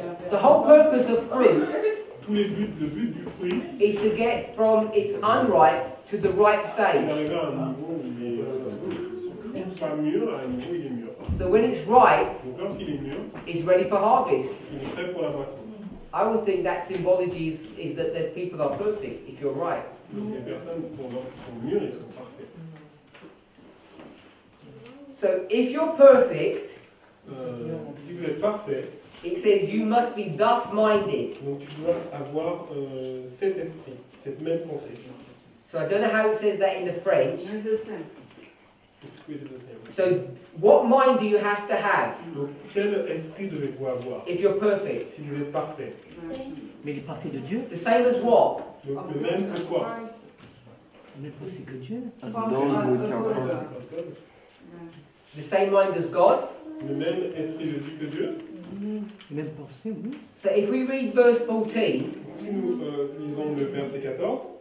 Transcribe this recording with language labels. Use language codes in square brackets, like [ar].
[en] The whole purpose of fruit [fr] le but du fruit, [en] is to get from its unripe to the ripe [fr] c'est [en] stage. [fr] d'arriver à un niveau où il est pas mûr, à un niveau où il est mûr. [en] So when it's ripe, [fr] Donc lorsqu'il est mûr, [en] it's ready for harvest. [fr] il est prêt pour la moisson. [en] I would think that symbology is that the people are perfect, if you're right. [fr] Donc les personnes, lorsqu'ils sont mûrs, ils sont parfaits. [en] So if you're perfect, [fr] Si vous êtes parfait, [en] it says you must be thus minded. [fr] donc tu dois avoir cet esprit, cette même pensée. [en] So I don't know how it says that in the French. [fr] Mais je sais. [en] So what mind do you have to have [fr] Donc quel esprit devez-vous avoir [en] if you're perfect? [fr] si vous êtes parfait? Mais les pensées de Dieu, [en] The same as what? [fr] Donc le même que quoi? les pensées que Dieu. [en] As those which are perfect. the same mind as God. [fr] Le même esprit de vie que Dieu. Même pensée, oui. So if we read verse 14, Si nous lisons le verset 14,